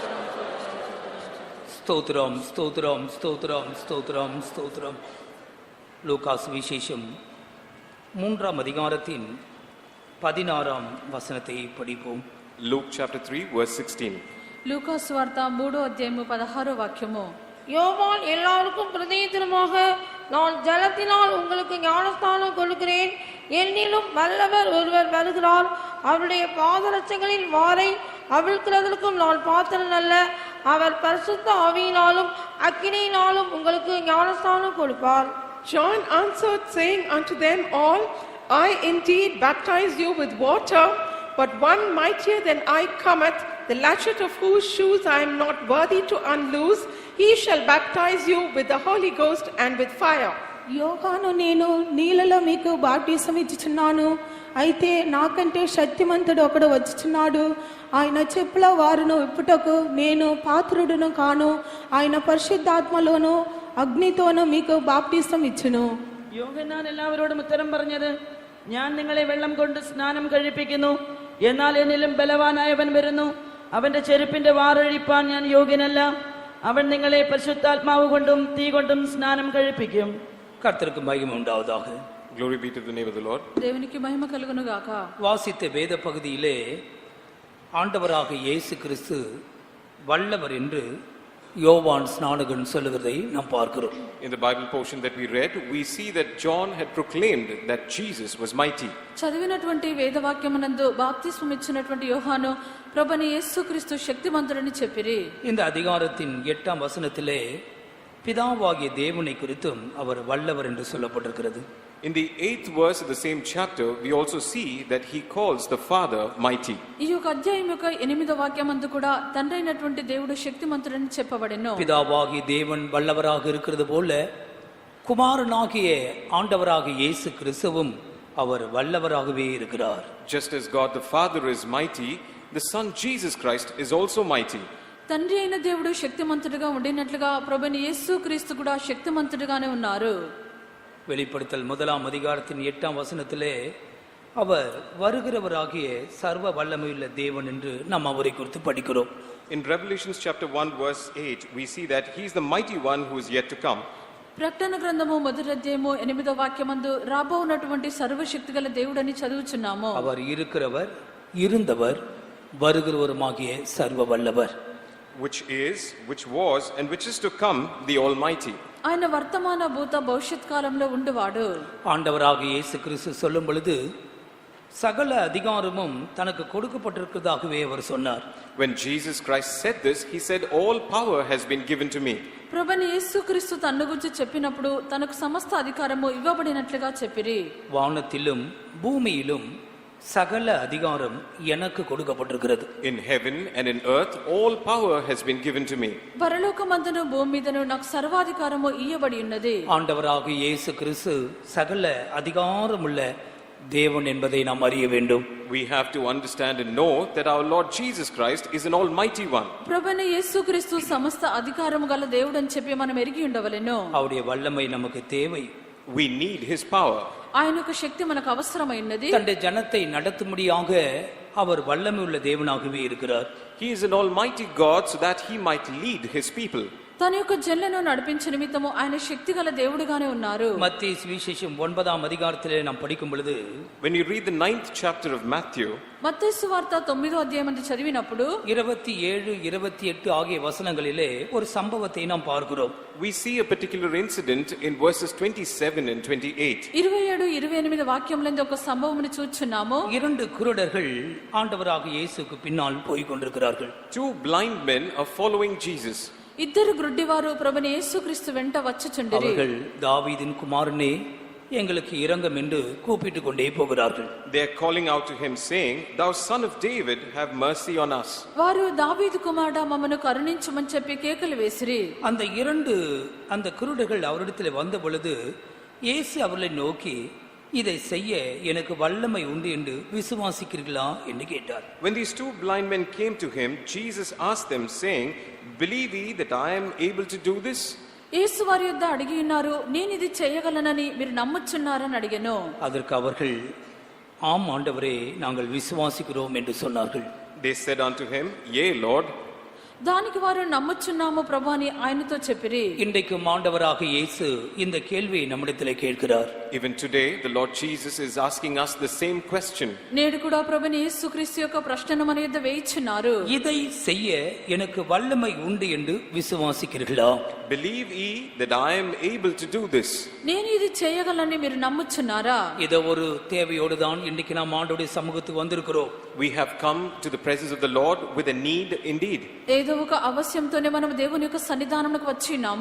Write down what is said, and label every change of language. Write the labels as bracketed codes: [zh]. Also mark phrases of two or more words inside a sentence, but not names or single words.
[ta] ஸ்தோத்திரம் ஸ்தோத்திரம் ஸ்தோத்திரம் ஸ்தோத்திரம் ஸ்தோத்திரம். லூக்கா சுவிசேஷம் 3 அதிகாரத்தின் 16 வசனத்தை படிப்போம். [en] Luke chapter 3 verse 16. [te] లూకా సువార్త 3వ అధ్యాయము 16వ వాక్యము. [ta] யோவான் எல்லாருக்கும் பிரதித்திரமாக, நான் ஜலத்தினால் உங்களுக்கு ஞானஸ்தானம் கொடுக்கிறேன், என்னிலும் வல்லவர் ஒருவர் வருகிறார், அவருடைய பாதரட்சங்களின் வாரை அவிழ்க்கிறதற்கும் நான் பாத்திரன் அல்ல, அவர் பரிசுத்த ஆவியினாலும் அக்கினியினாலும் உங்களுக்கு ஞானஸ்தானம் கொடுப்பார். [en] John answered, saying unto them all, I indeed baptize you with water, but one mightier than I cometh, the latchet of whose shoes I am not worthy to unloose. He shall baptize you with the Holy Ghost and with fire. [te] యోహాను నేను నీళ్ళలో మీకు బాప్టిసం ఇచ్చుచున్నాను, అయితే నాకంటే శక్తిమంతుడు ఒకడు వచ్చుచున్నాడు, ఆయన చెప్పుల వారును విప్పుటకు నేను పాత్రుడును కాను, ఆయన పరిశుద్ధాత్మలోను అగ్నితోను మీకు బాప్టిసం ఇచ్చును. [ml] യോഹന്നാൻ എല്ലാവരോടും ഉത്തരം പറഞ്ഞത്, ഞാൻ നിങ്ങളെ വെള്ളം കൊണ്ട് സ്നാനം കഴിപ്പിക്കുന്നു, എന്നാൽ എന്നിലും ബലവാനായവൻ വരുന്നു, അവന്റെ ചെരുപ്പിന്റെ വാറഴിപ്പാൻ ഞാൻ യോഗ്യനല്ല, അവൻ നിങ്ങളെ പരിശുദ്ധാത്മാവ് കൊണ്ടും തീ കൊണ്ടും സ്നാനം കഴിപ്പിക്കും. [ta] கர்த்தருக்கு மகிமை உண்டாவதாக. [en] Glory be to the name of the Lord. [te] దేవునికి మహిమ కలుగును గాక. [ta] வாசித்த வேத பகுதியிலே ஆண்டவராக இயேசு கிறிஸ்து வல்லவர் என்று யோவான் ஸ்நானகன் சொல்லுகிறதை நாம் பார்க்கிறோம். [en] In the Bible portion that we read, we see that John had proclaimed that Jesus was mighty. [te] చదివినటువంటి వేదవాక్యమునందు బాప్తిస్మం ఇచ్చినటువంటి యోహాను ప్రభుని యేసుక్రీస్తు శక్తిమంతుడని చెప్పిరి. [ta] இந்த அதிகாரத்தின் 8ஆம் வசனத்திலே பிதாவாகிய தேவனை குறித்தும் அவர் வல்லவர் என்று சொல்லப்பட்டிருக்கிறது. [en] In the 8th verse of the same chapter, we also see that he calls the Father mighty. [te] ఈ యొక్క అధ్యాయం యొక్క 8వ వాక్యమందు కూడా తండ్రి అయినటువంటి దేవుడు శక్తిమంతుడని చెప్పబడెను. [ta] பிதாவாகிய தேவன் வல்லவராக இருக்கிறது போல குமாரனாகிய ஆண்டவராகிய இயேசு கிறிஸ்துவும் அவர் வல்லவராகவே இருக்கிறார். [en] Just as God the Father is mighty, the Son Jesus Christ is also mighty. [te] తండ్రి అయిన దేవుడు శక్తిమంతుడిగా ఉండినట్లుగా ప్రభుని యేసుక్రీస్తు కూడా శక్తిమంతుడిగానే ఉన్నారు. [ta] வெளிப்படுத்தல் 1ஆம் அதிகாரத்தின் 8ஆம் வசனத்திலே அவர் வருகிறவராகிய சர்வ வல்லமையுள்ள தேவன் என்று நாம் அவரை குறித்து படிக்கிறோம். [en] In Revelation chapter 1 verse 8, we see that he is the mighty one who is yet to come. [te] ప్రకటన గ్రంథము 1వ అధ్యాయము 8వ వాక్యమందు రాబోవునటువంటి సర్వశక్తిగల దేవుడని చదువుచున్నాము. [ta] அவர் இருக்கிறவர், இருந்தவர், வருகிறவருமாகிய சர்வ வல்லவர். [en] Which is, which was, and which is to come, the Almighty. [te] ఆయన వర్తమాన భూత భవిష్యత్ కాలంలో ఉండువాడు. [ta] ஆண்டவராக இயேசு கிறிஸ்து சொல்லும் பொழுது சகல அதிகாரமும் தனக்கு கொடுக்கப்பட்டிருக்கிறதாகவே அவர் சொன்னார். [en] When Jesus Christ said this, he said, all power has been given to me. [te] ప్రభుని యేసుక్రీస్తు తన్ను గురించి చెప్పినప్పుడు తనకు సమస్త అధికారము ఇవ్వబడినట్లుగా చెప్పిరి. [ta] வானத்திலும் பூமியிலும் சகல அதிகாரம் எனக்கு கொடுக்கப்பட்டிருக்கிறது. [en] In heaven and in earth, all power has been given to me. [te] పరలోకమందును భూమి మీదను నాకు సర్వాధికారము ఇయ్యబడి ఉన్నది. [ta] ஆண்டவராக இயேசு கிறிஸ்து சகல அதிகாரமுள்ள தேவன் என்பதை நாம் அறிய வேண்டும். [en] We have to understand and know that our Lord Jesus Christ is an almighty one. [te] ప్రభుని యేసుక్రీస్తు సమస్త అధికారము గల దేవుడు అని చెప్పి మనం ఎరిగి ఉండవలెను. [ta] அவருடைய வல்லமை நமக்கு தேவை. [en] We need his power. [te] ఆయన యొక్క శక్తి మనకు అవసరమైనది. [ta] தன்னுடைய ஜனத்தை நடத்தும்படியாக அவர் வல்லமை உள்ள தேவனாகவே இருக்கிறார். [en] He is an almighty God so that he might lead his people. [te] తన యొక్క జనులను నడిపించే నిమిత్తము ఆయన శక్తి గల దేవుడిగానే ఉన్నారు. [ta] மத்தேயு சுவிசேஷம் 9ஆம் அதிகாரத்திலே நாம் படிக்கும் பொழுது, [en] When you read the 9th chapter of Matthew, [te] మత్తయి సువార్త 9వ అధ్యాయం అందు చదివినప్పుడు [ta] 27, 28 ஆகிய வசனங்களிலே ஒரு சம்பவத்தை நாம் பார்க்கிறோம். [en] we see a particular incident in verses 27 and 28. [te] 27, 28 వాక్యములందు ఒక సంభవమును చూచున్నాము. [ta] 2 குருடர்கள் ஆண்டவராக இயேசுக்கு பின்னால் போய் கொண்டிருக்கிறார்கள். [en] 2 blind men are following Jesus. [te] ఇద్దరు గ్రుడ్డివారు ప్రభుని యేసుక్రీస్తు వెంట వచ్చుచుండిరి. [ta] அவர்கள் தாவீதின் குமாரனே எங்களுக்கு இரங்கம் என்று கூப்பிட்டு கொண்டே போகிறார்கள். [en] They are calling out to him saying, thou son of David, have mercy on us. [te] వారు దావీదు కుమారుడా మమ్మను కరుణించమని చెప్పి కేకలు వేసిరి. [ta] அந்த குருடர்கள் அவரிடத்தில் வந்த பொழுது இயேசு அவர்களை நோக்கி, இதை செய்ய எனக்கு வல்லமை உண்டு என்று விசுவாசிக்கிறீர்களா என்று கேட்டார். [en] When these 2 blind men came to him, Jesus asked them saying, believe ye that I am able to do this? [te] యేసు వారి యొద్ద అడిగి ఉన్నారు, నేను ఇది చేయగలనని మీరు నమ్ముచున్నారని అడిగాను. [ta] அதற்கு அவர்கள், ஆம் ஆண்டவரே, நாங்கள் விசுவாசிக்கிறோம் என்று சொன்னார்கள். [en] They said unto him, yea Lord. [te] దానికి వారు నమ్ముచున్నాము ప్రభు అని ఆయనతో చెప్పిరి. [ta] இன்றைக்கும் ஆண்டவராக இயேசு இந்த கேள்வியை நம்மிடத்திலே கேட்கிறார். [en] Even today, the Lord Jesus is asking us the same question. [te] నేడు కూడా ప్రభుని యేసుక్రీస్తు యొక్క ప్రశ్నను మన యొద్ద వేయిచున్నారు. [ta] இதை செய்ய எனக்கு வல்லமை உண்டு என்று விசுவாசிக்கிறீர்களா? [en] Believe ye that I am able to do this. [te] నేను ఇది చేయగలనని మీరు నమ్ముచున్నారా? [ta] இத ஒரு தேவையோடு தான் இன்னைக்கு நாம் ஆண்டவருடைய சமூகத்துக்கு வந்திருக்கிறோம். [en] We have come to the presence of the Lord with a need indeed. [te] ఏదో ఒక అవశ్యంతోనే మనం దేవుని యొక్క సన్నిధానమునకు వచ్చి ఉన్నాము.